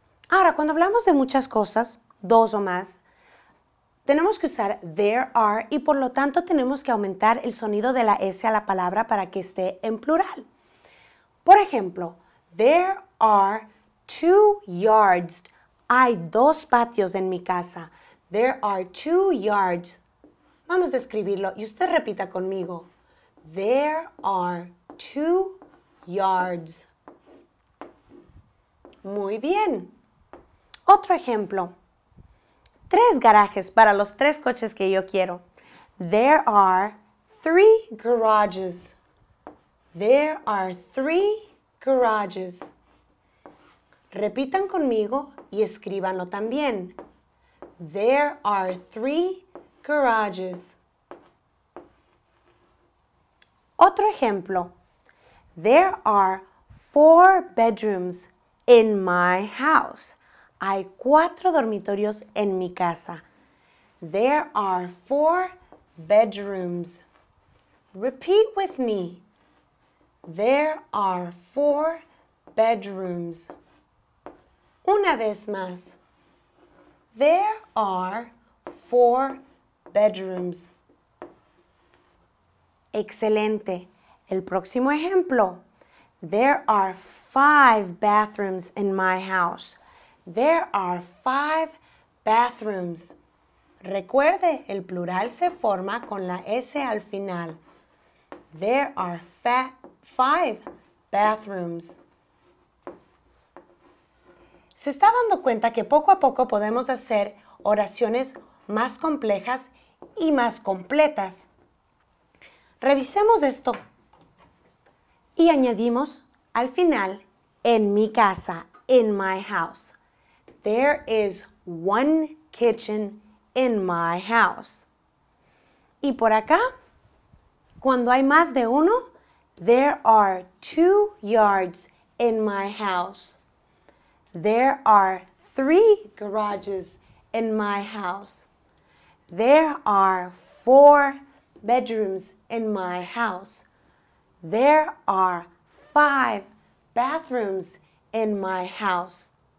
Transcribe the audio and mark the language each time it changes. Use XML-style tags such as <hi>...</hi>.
<es>Ahora, cuando hablamos de muchas cosas, dos o más, tenemos que usar</es> <en>there are</en> <es>y por lo tanto tenemos que aumentar el sonido de la S a la palabra para que esté en plural. Por ejemplo,</es> <en>there are 2 yards.</en> <es>Hay 2 patios en mi casa.</es> <en>There are 2 yards.</en> <es>Vamos a escribirlo y usted repita conmigo.</es> <en>There are 2 yards.</en> <es>Muy bien. Otro ejemplo. 3 garajes para los 3 coches que yo quiero.</es> <en>There are 3 garages. There are 3 garages.</en> <es>Repitan conmigo y escríbanlo también.</es> <en>There are 3 garages.</en> <es>Otro ejemplo.</es> <en>There are 4 bedrooms in my house.</en> <es>Hay 4 dormitorios en mi casa.</es> <en>There are 4 bedrooms. Repeat with me. There are 4 bedrooms.</en> <es>Una vez más.</es> <en>There are 4 bedrooms.</en> <es>Excelente. El próximo ejemplo.</es> <en>There are 5 bathrooms in my house. There are 5 bathrooms.</en> <es>Recuerde, el plural se forma con la S al final.</es> <en>There are 5 bathrooms.</en> <es>¿Se está dando cuenta que poco a poco podemos hacer oraciones más complejas y más completas? Revisemos esto. Y añadimos al final, en mi casa,</es> <en>in my house. There is one kitchen in my house.</en> <es>Y por acá, cuando hay más de uno,</es> <en>there are 2 yards in my house. There are 3 garages in my house. There are 4 bedrooms in my house. There are 5 bathrooms in my house.</en>